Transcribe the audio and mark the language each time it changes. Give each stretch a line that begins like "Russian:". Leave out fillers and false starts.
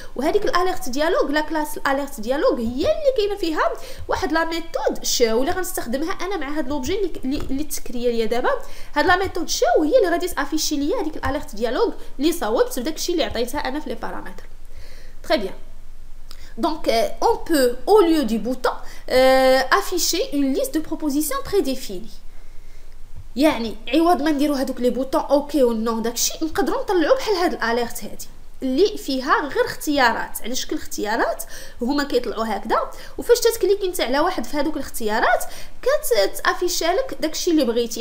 Arabic: وهذيك الاليرت ديالوج لا كلاس الاليرت ديالوج هي اللي كاينه فيها واحد لا ميثود شو اللي غنستخدمها انا مع هاد لوبجي اللي تكريا ليا دابا. هاد لا ميثود شو هي اللي غادي تافيشي ليا هذيك الاليرت ديالوج اللي صاوبت بداكشي اللي عطيتها انا في لي بارامتر.
French: تري بيان. Donc, on peut, au lieu du bouton, afficher une liste de propositions prédéfinies.
Arabic: يعني عوض ما نديرو هذوك لي بوطون اوكي والنو داكشي نقدروا نطلعوا بحال هاد الاليرت هادي اللي فيها غير اختيارات على شكل اختيارات وهما كيطلعوا هكذا. وفاش تكليكي انت على واحد في هذوك الاختيارات كتافيشا لك داكشي اللي بغيتي.